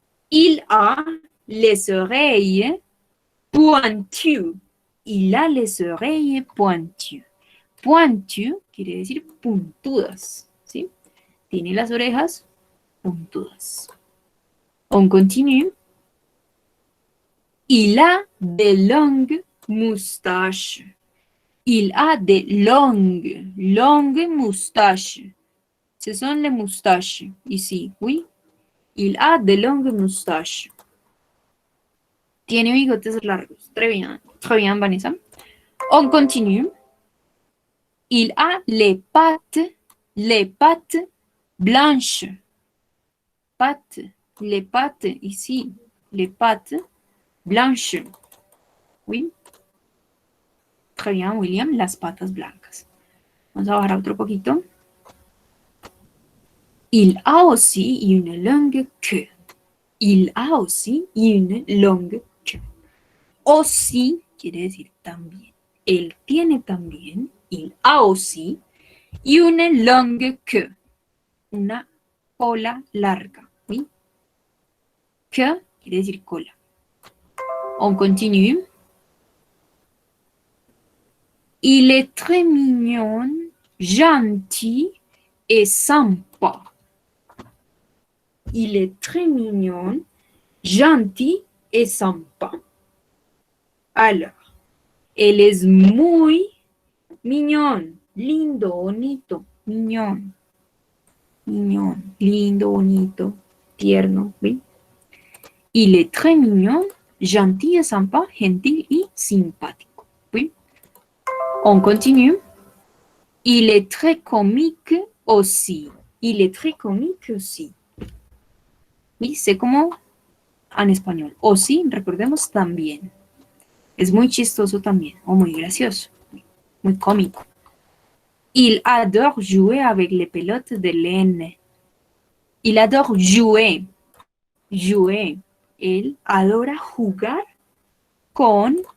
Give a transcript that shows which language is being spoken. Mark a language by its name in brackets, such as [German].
[French] Il a les oreilles pointues. Il a les oreilles pointues. [Spanish] Pointues quiere decir puntudas. ¿Sí? Tiene las orejas puntudas. [French] On continue. Il a de longues moustaches. Il a de longues moustaches. Ce sont les moustaches ici, oui. Il a de longues moustaches. [Spanish] Tiene bigotes largos. [French] Très bien, Vanessa. On continue. Il a les pattes blanches. Les pattes ici, les pattes blanches. Oui. Très bien, William, [Spanish] las patas blancas. Vamos a bajar otro poquito. [French] Il a aussi une longue queue. Il a aussi une longue queue. [Spanish] Aussi quiere decir también. Él tiene también, [French] il a aussi, une longue queue. [Spanish] Una cola larga. ¿Sí? Queue quiere decir cola. [French] On continue. Il est très mignon, gentil et sympa. Il est très mignon, gentil et sympa. [Spanish] Alors, él es muy mignon, lindo, bonito, mignon. Mignon, lindo, bonito, tierno, ¿sí? [French] Il est très mignon, gentil et sympa, [Spanish] gentil y simpático, ¿sí? [French] On continue. Il est très comique aussi. Il est très comique aussi. [Spanish] ¿Sí? Sé como en español. Aussi, recordemos, también. Es muy chistoso también, o muy gracioso, muy cómico. [French] Il adore jouer avec les pelotes de laine. Il adore jouer. [Spanish] Jouer. Él adora jugar con